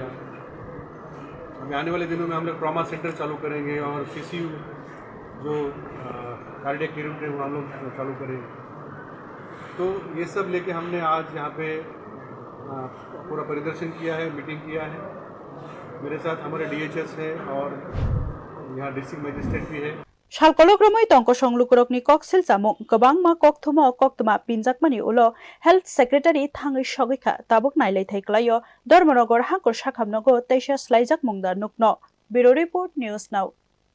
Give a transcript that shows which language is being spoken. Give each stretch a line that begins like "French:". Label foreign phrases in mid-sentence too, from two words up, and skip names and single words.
Hindi: अभी आने वाले दिनों में हम लोग
English: trauma center
Hindi: चालू करेंगे और सीसीयू जो
English: cardiac unit
Hindi: है वो हम लोग चालू करेंगे। तो ये सब लेके हमने आज यहाँ पे पूरा परिदर्शन किया है, मीटिंग किया है। मेरे साथ हमारे DHS है और यहाँ
English: district magistrate
Hindi: भी है।
Kok Borok: Shalkologromoi tongko songlukurokni koksel samung kabangma kokthumo koktuma pinjakmani ulo
English: health secretary
Kok Borok: thangai sogaikha tabuk nailai thaiklayo Dharmanagor hangkor sakhamnago teisa slaijak mungdar nukno
English: Bureau Report
Kok Borok: News Now